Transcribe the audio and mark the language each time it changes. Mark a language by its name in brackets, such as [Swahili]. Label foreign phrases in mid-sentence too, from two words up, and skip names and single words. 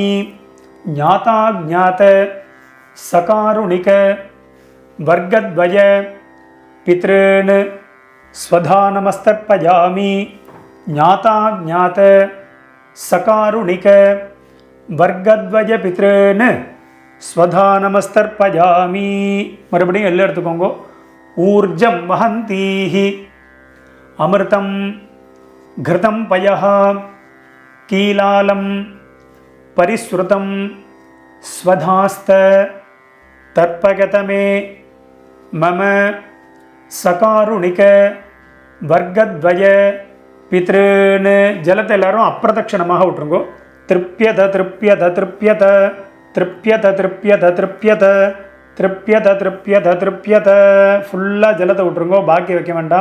[Sanskrit] ज्ञाता ज्ञात सकारुणिक वर्गद्वय पितॄन् स्वधा नमस्तर्पयामि. ज्ञाता ज्ञात सकारुणिक वर्गद्वय पितॄन् स्वधा नमस्तर्पयामि. [Tamil] மறுபடியும் எல்லாம் எடுத்துக்கோங்க. [Sanskrit] ऊर्जं वहन्तीः अमृतं घृतं पयः कीलालं परिस्रुतं स्वधास्थ तर्पयतमे मम सकारुणिक वर्गद्वय पितॄन् [Tamil] ஜலத்தை எல்லாரும் அப்பிரதட்சணமாக விட்டுருங்கோ. [Sanskrit] तृप्यत तृप्यत तृप्यत तृप्यत तृप्यत तृप्यत तृप्यत तृप्यत तृप्यत [Tamil] ஃபுல்லாக ஜலத்தை விட்டுருங்கோ. பாக்கி வைக்க வேண்டாம்.